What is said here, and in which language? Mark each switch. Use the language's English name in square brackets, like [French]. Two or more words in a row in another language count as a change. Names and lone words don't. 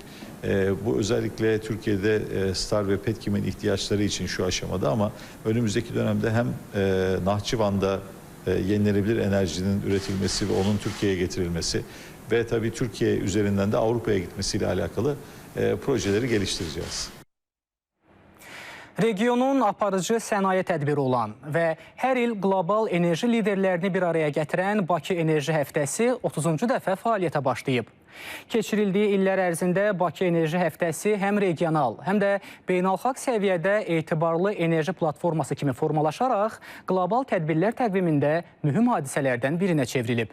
[Turkish] Bu özellikle Türkiye'de Star ve Petkim'in ihtiyaçları için şu aşamada ama önümüzdeki dönemde hem Nahçıvan'da yenilenebilir enerjinin üretilmesi ve onun Türkiye'ye getirilmesi ve tabii Türkiye üzerinden de Avrupa'ya gitmesiyle alakalı projeleri geliştireceğiz. [Azerbaijani] Regionun aparıcı sənaye tədbiri olan və hər il qlobal enerji liderlərini bir araya gətirən Bakı Enerji Həftəsi 30-cu dəfə fəaliyyətə başlayıb. Keçirildiyi illər ərzində Bakı Enerji Həftəsi həm regional, həm də beynəlxalq səviyyədə etibarlı enerji platforması kimi formalaşaraq qlobal tədbirlər təqvimində mühüm hadisələrdən birinə çevrilib.